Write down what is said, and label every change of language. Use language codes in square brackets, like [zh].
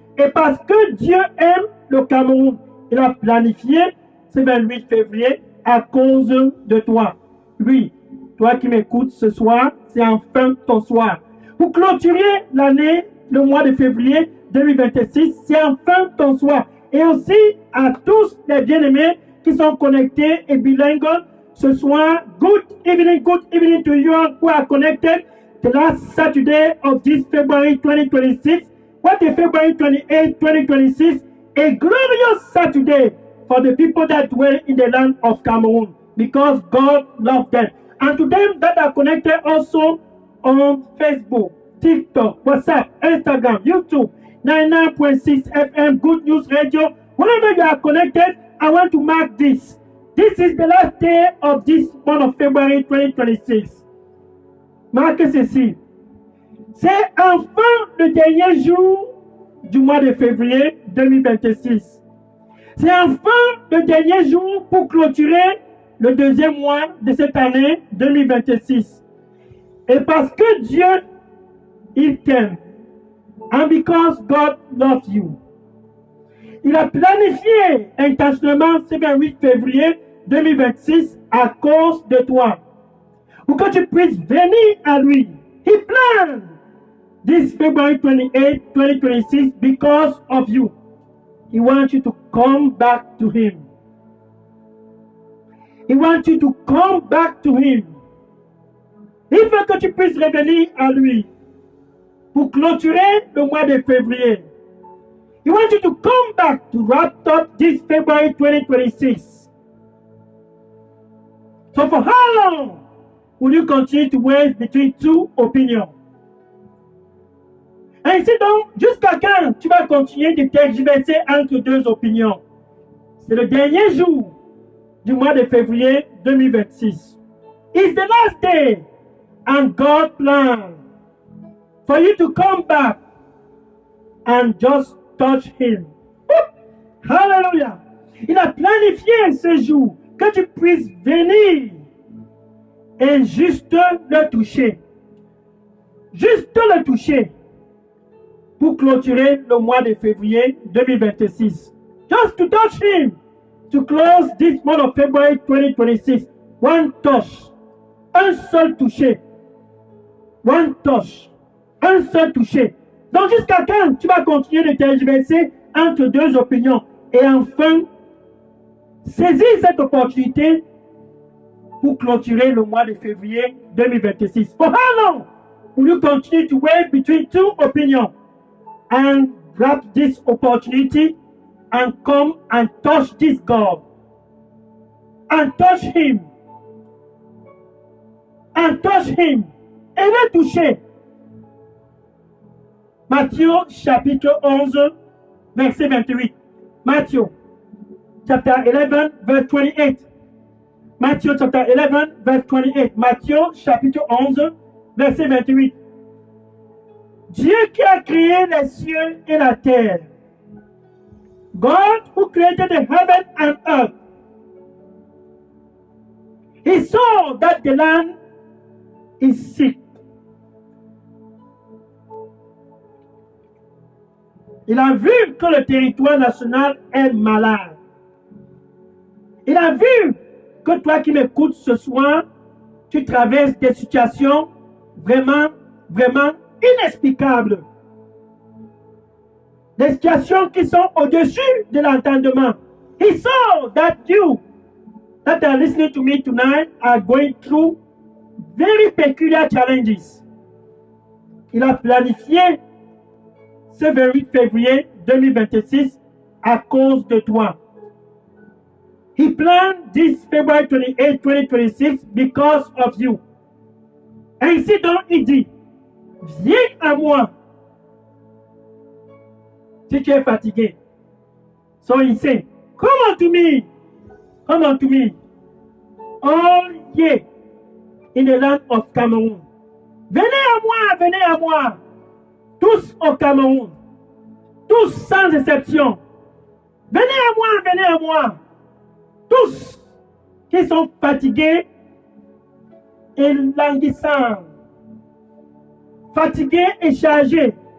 [fr] Et parce que Dieu aime le Cameroun, il a planifié ce 28 février à cause de toi. Oui, toi qui m'écoutes ce soir, c'est enfin ton soir. Pour clôturer l'année, le mois de février 2026, c'est enfin ton soir. Et aussi à tous les bien-aimés qui sont connectés et bilingues ce soir. [en] Good evening to you all who are connected the last Saturday of this February 2026. What is February 28, 2026? A glorious Saturday for the people that dwell in the land of Cameroon because God loved them. And to them that are connected also on Facebook, TikTok, WhatsApp, Instagram, YouTube, 99.6 FM, Good News Radio. Wherever you are connected, I want to mark this. This is the last day of this month of February 2026. [fr] Marquez ceci. C'est enfin le dernier jour du mois de février 2026. C'est enfin le dernier jour pour clôturer le deuxième mois de cette année 2026. Et parce que Dieu, il t'aime, [en] and because God loves you, [fr] il a planifié intentionnellement ce 28 février 2026 à cause de toi, pour que tu puisses venir à lui. [en] He planned this February 28, 2026 because of you. He wants you to come back to him. He wants you to come back to him. [fr] Il veut que tu puisses revenir à lui pour clôturer le mois de février. [en] He wants you to come back to wrap up this February 2026. So for how long will you continue to waver between two opinions? [fr] Ainsi donc, jusqu'à quand tu vas continuer de tergiverser entre deux opinions? C'est le dernier jour du mois de février 2026. [en] It's the last day and God planned for you to come back and just touch him. Hallelujah! [fr] Il a planifié ce jour que tu puisses venir et juste le toucher. Juste le toucher pour clôturer le mois de février 2026. [en] Just to touch him to close this month of February 2026. One touch. [fr] Un seul toucher. [en] One touch. Un seul toucher. [fr] Donc jusqu'à quand tu vas continuer de tergiverser entre deux opinions? Et enfin, saisis cette opportunité pour clôturer le mois de février 2026. [en] For how long will you continue to wait between two opinions? And grab this opportunity and come and touch this God. And touch him. And touch him. [fr] Et le toucher. Matthieu chapitre 11, verset 28. [en] Matthew chapter 11, verse 28. Matthew chapter 11, verse 28. [fr] Matthieu chapitre 11, verset 28. Dieu qui a créé les cieux et la terre. [en] God who created the heaven and earth. He saw that the land is sick. [fr] Il a vu que le territoire national est malade. Il a vu que toi qui m'écoutes ce soir, tu traverses des situations vraiment inexplicables. Des situations qui sont au-dessus de l'entendement. [en] He saw that you that are listening to me tonight are going through very peculiar challenges. [fr] Il a planifié ce 28 février 2026 à cause de toi. [en] He planned this February 28, 2026 because of you. [fr] Ainsi donc, il dit, viens à moi si tu es fatigué. [en] So he said, come unto me, come unto me, all ye in the land of Cameroon. [fr] Venez à moi, tous au Cameroun, tous sans exception. Venez à moi, tous qui sont fatigués et languissants, fatigués et chargés.